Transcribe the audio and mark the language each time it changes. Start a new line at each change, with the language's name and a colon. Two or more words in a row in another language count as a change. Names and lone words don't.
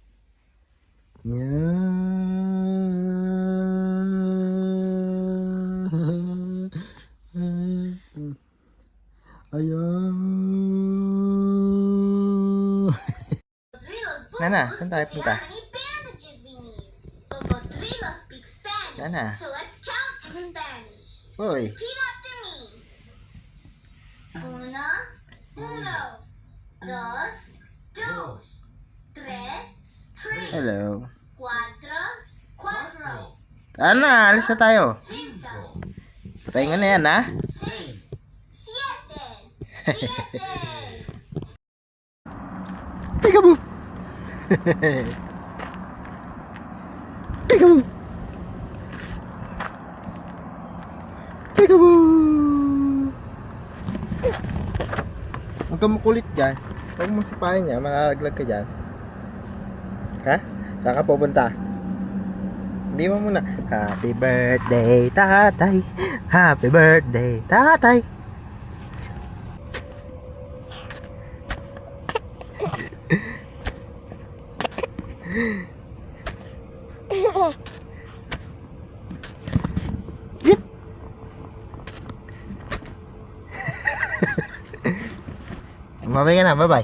Filipino: Yan. Ayan. Nana, saan tayo punta? Nana.
English: So let's count in Spanish.
Filipino: Hoy.
English: Repeat after me.
Spanish: Uno, dos, tres,
English: Hello.
Spanish: cuatro,
Filipino: Ana, alis na tayo.
Spanish: cinco,
Filipino: Patay nga na yan, ha?
Spanish: seis, siete.
English: Peekaboo! Peekaboo! Peekaboo!
Filipino: Huwag kang makulit dyan. Huwag mong sipahin niya. Malalaglag ka dyan. Ha? Saan ka pupunta? Hindi mo muna.
English: Happy birthday,
Filipino: tatay.
English: Happy birthday, tatay. Zip.
Filipino: Bye-bye ka na, bye-bye.